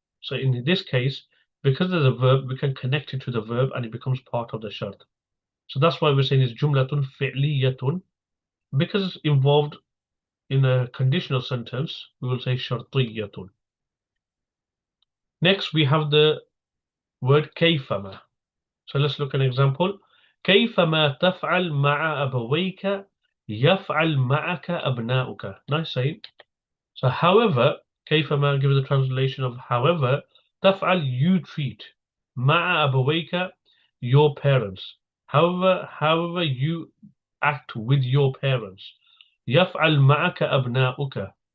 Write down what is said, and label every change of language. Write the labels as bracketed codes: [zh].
[en] So in this case, because there's a verb, we can connect it to the verb and it becomes part of the shart. So that's why we're saying it's jumlatun fi'liyatun. Because it's involved in a conditional sentence, we will say shartiyatun. Next, we have the word Kayfamā. So let's look at an example. [ar] كيفما تفعل مع أبويك يفعل معك أبناؤك. [en] Nice saying. So however, كيفما gives the translation of however, تفعل you treat, [ar] مع أبويك [en] your parents. However you act with your parents. [ar] يفعل معك أبناؤك.